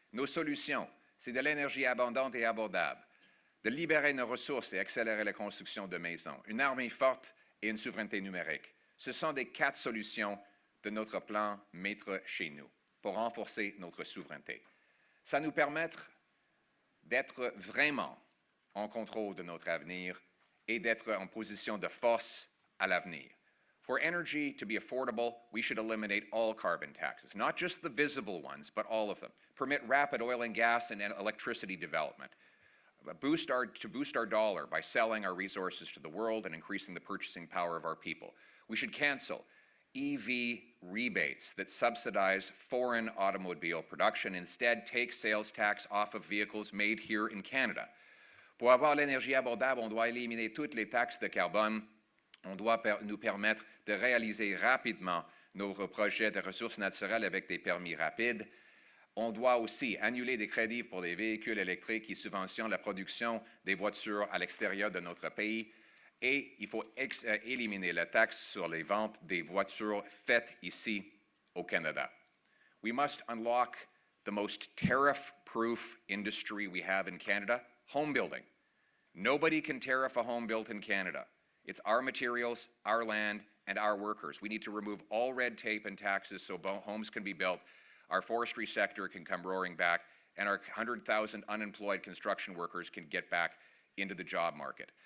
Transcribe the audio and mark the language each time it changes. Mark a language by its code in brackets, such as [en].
[fr] Nos solutions, c'est de l'énergie abondante et abordable, de libérer nos ressources et accélérer la construction de maisons, une armée forte et une souveraineté numérique. Ce sont les 4 solutions de notre plan Maître chez nous pour renforcer notre souveraineté. Ça nous permettra d'être vraiment en contrôle de notre avenir et d'être en position de force à l'avenir. [en] For energy to be affordable, we should eliminate all carbon taxes, not just the visible ones, but all of them. Permit rapid oil and gas and electricity development. To boost our dollar by selling our resources to the world and increasing the purchasing power of our people. We should cancel EV rebates that subsidize foreign automobile production. Instead, take sales tax off of vehicles made here in Canada. [fr] Pour avoir l'énergie abordable, on doit éliminer toutes les taxes de carbone. On doit nous permettre de réaliser rapidement nos projets de ressources naturelles avec des permis rapides. On doit aussi annuler des crédits pour les véhicules électriques qui subventionnent la production des voitures à l'extérieur de notre pays. Et il faut éliminer la taxe sur les ventes des voitures faites ici au Canada. [en] We must unlock the most tariff-proof industry we have in Canada, home building. Nobody can tariff a home built in Canada. It's our materials, our land, and our workers. We need to remove all red tape and taxes so homes can be built, our forestry sector can come roaring back, and our 100,000 unemployed construction workers can get back into the job market.